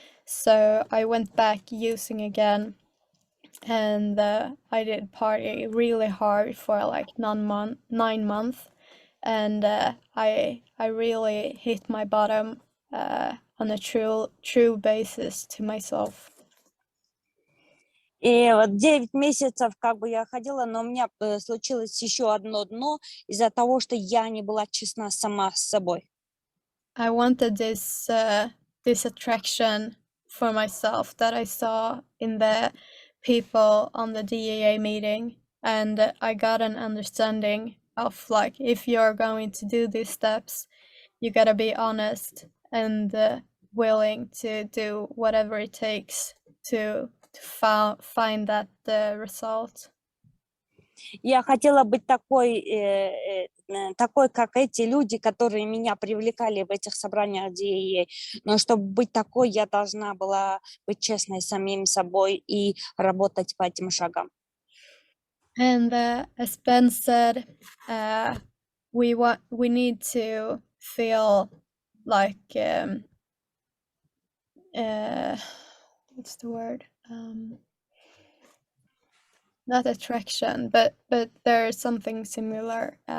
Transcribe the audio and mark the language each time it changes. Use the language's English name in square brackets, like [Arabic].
[English] So I went back using again, and I did party really hard for like 9 months, and I really hit my bottom on a true basis to myself. [Russian] И вот 9 месяцев как бы я ходила, но у меня случилось еще одно дно из-за того, что я не была честна сама с собой. [English] I wanted this attraction for myself that I saw in the people on the DAA meeting, and I got an understanding of like, if you're going to do these steps, you gotta be honest and willing to do whatever it takes to find that result. [Russian] Я хотела быть такой, как эти люди, которые меня привлекали в этих собраниях DAA. Но чтобы быть такой, я должна была быть честной с самим собой и работать по этим шагам. [English] And as Ben said, we need to feel like what's the word? Not attraction, but there's something similar.